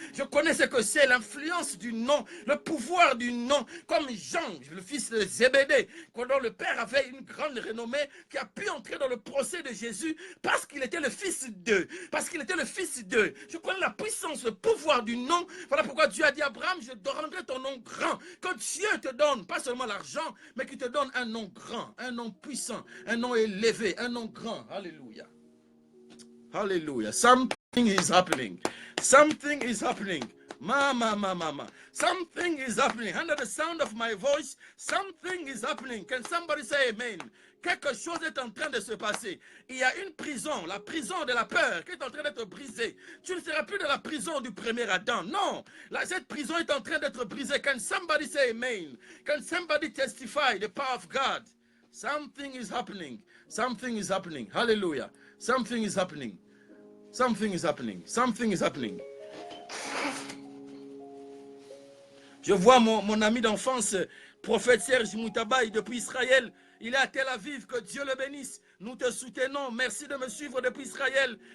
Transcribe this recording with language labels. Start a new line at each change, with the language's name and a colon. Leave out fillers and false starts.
French: Je connais ce que c'est l'influence du nom, le pouvoir du nom, comme Jean, le fils de Zébédée, dont le père avait une grande renommée, qui a pu entrer dans le procès de Jésus parce qu'il était le fils de, parce qu'il était le fils de. Je connais la puissance, le pouvoir du nom. Voilà pourquoi Dieu a dit à Abraham, je rendrai ton nom grand. Quand Dieu te donne, pas seulement l'argent, mais qu'il te donne un nom grand, un nom puissant, un nom élevé, un nom grand. Alléluia. Hallelujah.
English: Something is happening. Something is happening. Mama. Something is happening. Under the sound of my voice, something is happening. Can somebody say amen?
French: Quelque chose est en train de se passer. Il y a une prison, la prison de la peur, qui est en train d'être brisée. Tu ne seras plus dans la prison du premier Adam. Non, cette prison est en train d'être brisée.
English: Can somebody say amen? Can somebody testify the power of God? Something is happening. Something is happening. Hallelujah. Something is happening. Something is happening. Something is happening.
French: Je vois mon ami d'enfance, prophète Serge Moutabaï, depuis Israël. Il est à Tel Aviv, que Dieu le bénisse. Nous te soutenons. Merci de me suivre depuis Israël.